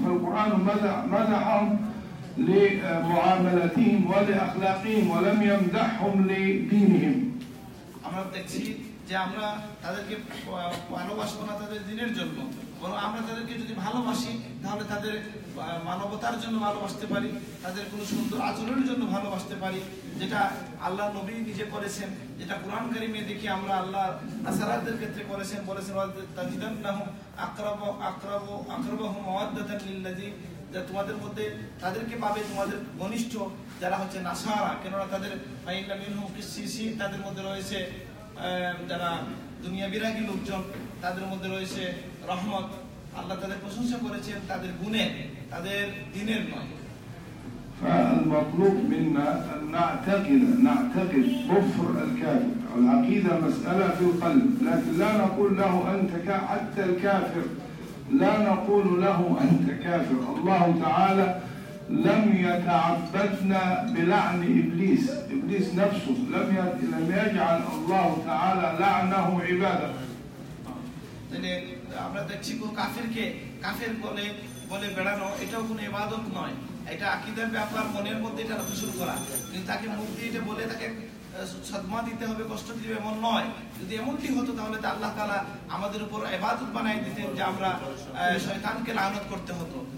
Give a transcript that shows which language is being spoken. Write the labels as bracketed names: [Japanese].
[Arabic] فالقرآن مدحهم لمعاملتهم ولأخلاقهم ولم يمدحهم لدينهم. [Bangla] আমরা দেখছি যে আমরা তাদেরকে ভালোবাসবো না তাদের দ্বীনের জন্য, বরং আমরা তাদেরকে যদি ভালোবাসি তাহলে তাদের মানবতার জন্য ভালোবাসতে পারি, তাদের কোনো সুন্দর আচরণের জন্য ভালোবাসতে পারি, যেটা আল্লাহ নবী নিজে করেছেন, যেটা কুরআন কারীমে দেখি আমরা আল্লাহ নাসারাদের ক্ষেত্রে করেছেন। বলেছেন [Arabic] তাজিদান্নাহুম আকরাবুহুম মাওয়াদ্দাতান লিল্লাযী, [Bangla] যে তোমাদের মধ্যে তাদেরকে পাবে তোমাদের ঘনিষ্ঠ যারা হচ্ছে নাসারা, কেননা তাদের [Arabic] ফাইন্না মিনহুম কিসসিসিন, [Bangla] তাদের মধ্যে রয়েছে যারা দুনিয়া বিরাগী লোকজন, তাদের মধ্যে রয়েছে রহমত। আল্লাহ তাদের প্রশংসা করেছেন তাদের গুণে, তাদের দ্বীনের নয়। [Arabic] فالمطلوب منا أن نعتقد كفر الكافر. العقيدة مسألة في القلب، لكن لا نقول له أنت حتى الكافر لا نقول له أنت كافر. الله تعالى لم يتعبدنا بلعن إبليس نفسه لم يجعل الله تعالى لعنه عبادة. [Bangla] আমরা দেখছি কাফেরকে কাফের বলে বেড়ানো এটাও কোনো ইবাদত নয়, এটা আকীদার ব্যাপার, মনের মধ্যে এটা শুরু করা, কিন্তু তাকে মুখ দিয়ে এটা বলে তাকে সদমা দিতে হবে, কষ্ট দিতে এমন নয়। যদি এমনটি হতো তাহলে তো আল্লাহ তাআলা আমাদের উপর ইবাদত বানাই দিতেন যে আমরা শয়তানকে লানত করতে হতো।